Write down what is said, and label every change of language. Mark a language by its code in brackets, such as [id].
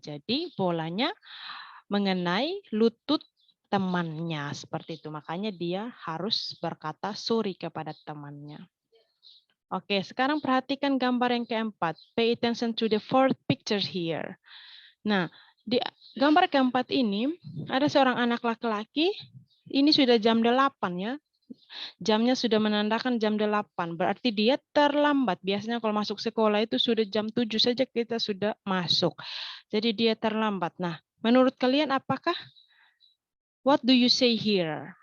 [id] Jadi bolanya mengenai lutut temannya seperti itu. Makanya dia harus berkata sorry kepada temannya. Oke, sekarang perhatikan gambar yang keempat. [en] Pay attention to the fourth picture here. [id] Nah, di gambar keempat ini ada seorang anak laki-laki. Ini sudah jam 8 ya. Jamnya sudah menandakan jam 8. Berarti dia terlambat. Biasanya kalau masuk sekolah itu sudah jam 7 saja kita sudah masuk. Jadi dia terlambat. Nah, menurut kalian apakah? [en] What do you say here?